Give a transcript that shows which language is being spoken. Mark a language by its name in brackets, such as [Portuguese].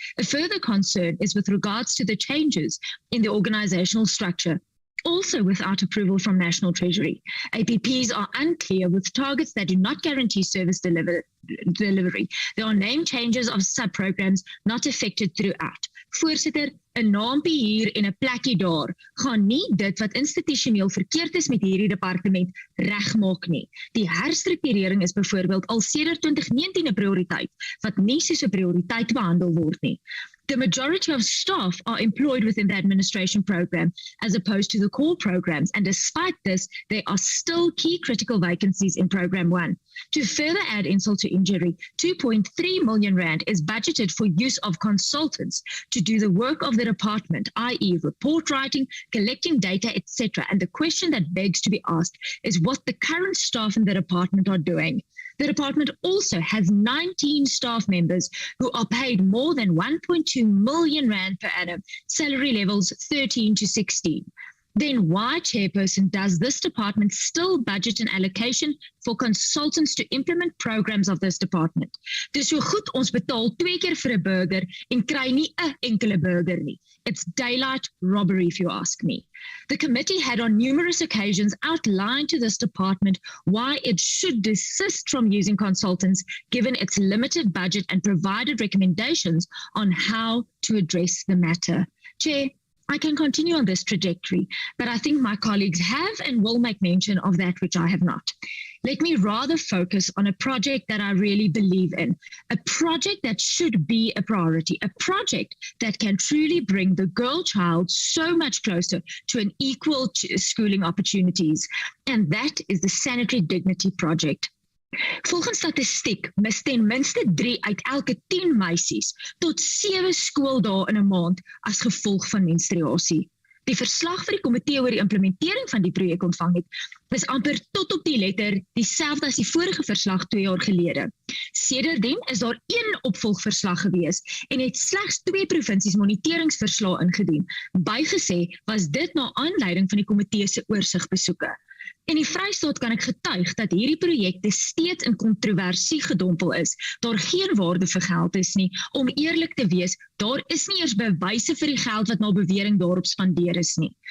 [English] A further concern is with regards to the changes in the organizational structure, also without approval from National Treasury. APPs are unclear with targets that do not guarantee service delivery. There are name changes of sub-programs not affected throughout. [Afrikaans] Voorsitter, 'n naampie hier en 'n plekkie daar gaan nie dit wat institusioneel verkeerd is met hierdie departement regmaak nie. Die herstrukturering is byvoorbeeld al sedert 2019 'n prioriteit wat nie soos 'n prioriteit behandel word nie. [English] The majority of staff are employed within the administration program as opposed to the core programs, and despite this, there are still key critical vacancies in Program 1. To further add insult to injury, 2.3 million rand is budgeted for use of consultants to do the work of the department, i.e. report writing, collecting data, etc. And the question that begs to be asked is what the current staff in the department are doing. The department also has 19 staff members who are paid more than 1.2 million rand per annum, salary levels 13 to 16. Then why, Chairperson, does this department still budget an allocation for consultants to implement programs of this department? [Afrikaans] Dis so goed ons betaal 2 keer vir 'n burger en kry nie 'n enkele burger nie. [English] It's daylight robbery, if you ask me. The committee had on numerous occasions outlined to this department why it should desist from using consultants given its limited budget and provided recommendations on how to address the matter. Chair, I can continue on this trajectory, but I think my colleagues have and will make mention of that which I have not. Let me rather focus on a project that I really believe in, a project that should be a priority, a project that can truly bring the girl child so much closer to an equal schooling opportunities, and that is the Sanitary Dignity Project. [Afrikaans] Volgens statistiek mis ten minste 3 uit elke 10 meisies tot 7 skooldae in 'n maand as gevolg van menstruasie. Die verslag vir die komitee oor die implementering van die projek ontvang het, is amper tot op die letter dieselfde as die vorige verslag 2 jaar gelede. Sedertdien is daar 1 opvolgverslag gewees en het slegs 2 provinsies moniteringsverslae ingedien. Bygesê was dit na aanleiding van die komitee se oorsigbesoeke. In die Vrystaat kan ek getuig dat hierdie projekte steeds in kontroversie gedompel is. Daar geen waarde vir geld is nie. Om eerlik te wees, daar is nie eers bewyse vir die geld wat na bewering daarop spandeer is nie.